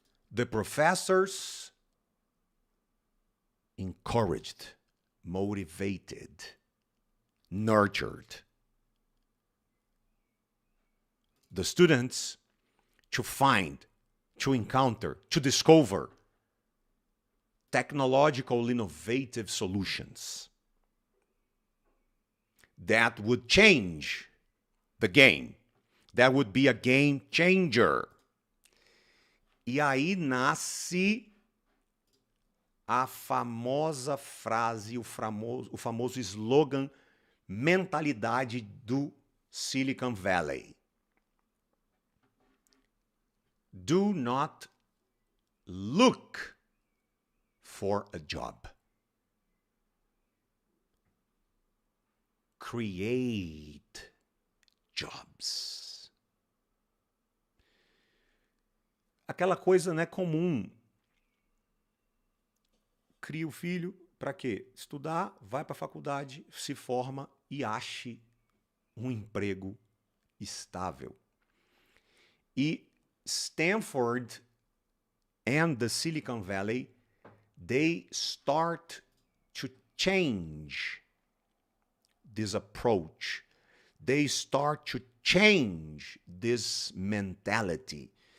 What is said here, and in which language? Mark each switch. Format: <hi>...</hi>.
<en>The professors encouraged, motivated, nurtured the students to find, to encounter, to discover technological, innovative solutions that would change the game, that would be a game changer.</en> <pt>E aí nasce a famosa frase, o famoso slogan, mentalidade do Silicon Valley.</pt> <en>Do not look for a job. Create jobs.</en> <pt>Aquela coisa, né, comum. Cria o filho, para quê? Estudar, vai para a faculdade, se forma e ache um emprego estável. E</pt> <en>Stanford and the Silicon Valley, they start to change this approach. They start to change this mentality.</en>